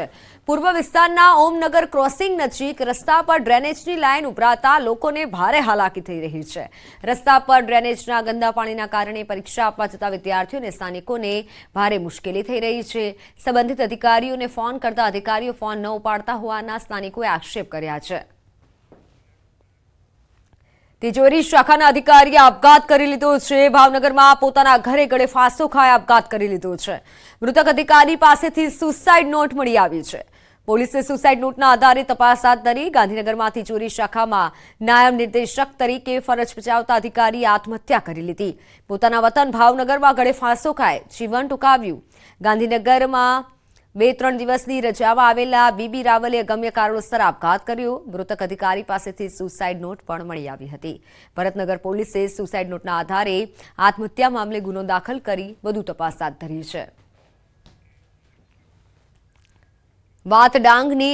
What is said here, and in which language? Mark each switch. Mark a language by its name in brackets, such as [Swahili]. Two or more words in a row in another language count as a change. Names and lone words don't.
[Gujarati] પૂર્વ વિસ્તારના ઓમનગર ક્રોસિંગ નજીક રસ્તા પર ડ્રેનેજની લાઈન ઉભરાતા લોકોને ભારે હાલાકી થઈ રહી છે। રસ્તા પર ડ્રેનેજના ગંદા પાણીના કારણે પરીક્ષા આપવા જતા વિદ્યાર્થીઓ અને સ્થાનિકોને ભારે મુશ્કેલી થઈ રહી છે। સંબંધિત અધિકારીઓને ફોન કરતા અધિકારીઓ ફોન ન ઉપાડતા હોવાના સ્થાનિકોએ આક્ષેપ કર્યા છે। તિજોરી શાખાના અધિકારીએ આપઘાત કરી લીધો છે। ભાવનગરમાં પોતાના ઘરે ગળે ફાંસો ખાઈ આપઘાત કરી લીધો છે। મૃતક અધિકારી પાસેથી સુસાઇડ નોટ મળી આવી છે। પોલીસે સુસાઇડ નોટના આધારે તપાસ હાથ ધરી। ગાંધીનગરમાં તિજોરી શાખામાં નાયબ નિર્દેશક તરીકે ફરજ બજાવતા અધિકારીએ આત્મહત્યા કરી લીધી। પોતાના વતન ભાવનગરમાં ગળે ફાંસો ખાઈ જીવન ટૂંકાવ્યું। गांधीनगरमां 2-3 દિવસની રજામાં આવેલા બીબી રાવલે અગમ્ય કારણોસર આપઘાત કર્યો। મૃતક અધિકારી પાસેથી સુસાઇડ નોટ પણ મળી આવી હતી। ભરતનગર પોલીસે સુસાઇડ નોટના આધારે આત્મહત્યા મામલે ગુનો દાખલ કરી વધુ તપાસ હાથ ધરી છે। વાત ડાંગની।